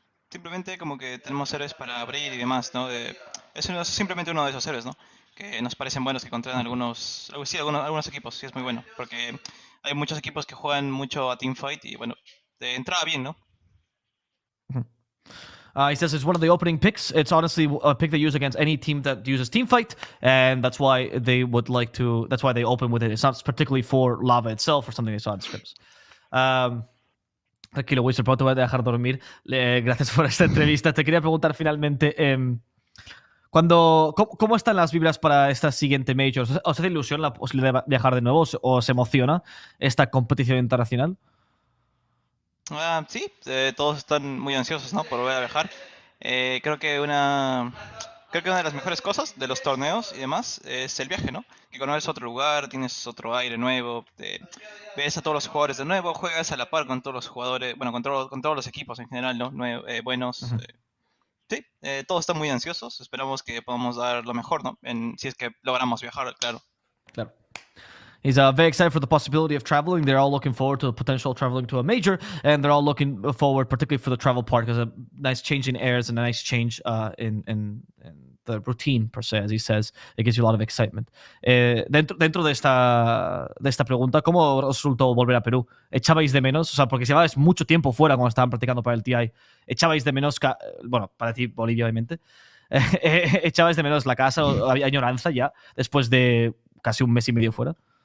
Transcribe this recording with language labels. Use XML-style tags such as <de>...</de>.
<es>Simplemente como que tenemos héroes para abrir y demás, ¿no? Es simplemente uno de esos héroes, ¿no? Que nos parecen buenos que controlan algunos equipos, sí es muy bueno, porque hay muchos equipos que juegan mucho a teamfight y bueno, de entrada bien, ¿no?</es> <en>He says it's one of the opening picks. It's honestly a pick they use against any team that uses teamfight, and that's why they would like to. That's why they open with it. It's not particularly for Lava itself or something they saw in scripts.</en> <es>Tranquilo, Wizard, pronto te voy a dejar dormir. Gracias por esta entrevista. Te quería preguntar finalmente. ¿Cómo están las vibras para esta siguiente Major? ¿Os hace ilusión la posibilidad de viajar de nuevo? ¿O os emociona esta competición internacional? Sí, todos están muy ansiosos, ¿no? Por volver a viajar. Creo que creo que una de las mejores cosas de los torneos y demás es el viaje, ¿no? Que conoces otro lugar, tienes otro aire nuevo, ves a todos los jugadores de nuevo, juegas a la par con todos los jugadores, bueno, con todos los equipos en general, ¿no? Buenos. Ujú. Sí, todos están muy ansiosos, esperamos que podamos dar lo mejor, ¿no? Si es que logramos viajar, claro. Claro.</es> <en>He's very excited for the possibility of traveling. They're all looking forward to the potential traveling to a major, and they're all looking forward, particularly for the travel part, because a nice change in airs and a nice change in the routine, per se, as he says. It gives you a lot of excitement.</en> <es>Dentro de esta pregunta, ¿cómo os resultó volver a Perú? ¿Echabais de menos? O sea, porque llevabais mucho tiempo fuera cuando estaban practicando para el TI. ¿Echabais de menos, bueno, para ti, Bolivia, obviamente? ¿Echabais de menos la casa o había añoranza ya después de casi un mes y medio fuera?</es>